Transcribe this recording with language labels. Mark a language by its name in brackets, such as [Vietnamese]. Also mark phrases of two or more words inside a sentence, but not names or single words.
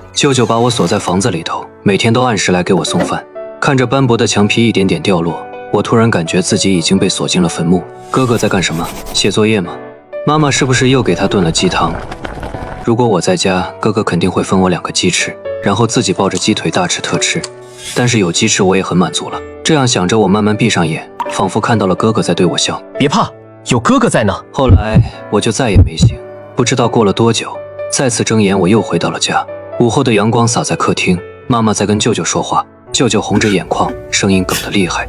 [Chinese] 舅舅把我鎖在房子裡頭，每天都按時來給我送飯。看着斑駁的牆皮一點點掉落，我突然感覺自己已經被鎖進了墳墓。哥哥在幹什麼？寫作業嗎？媽媽是不是又給他燉了雞湯？如果我在家，哥哥肯定會分我2個雞翅，然後自己抱着雞腿大吃特吃。但是有雞翅我也很滿足了。這樣想着，我慢慢閉上眼，仿佛看到了哥哥在對我笑。別怕，有哥哥在呢。後來我就再也沒醒，不知道過了多久，再次睜眼，我又回到了家。午後的陽光灑在客廳，媽媽在跟舅舅說話，舅舅紅着眼眶，聲音哽得厲害。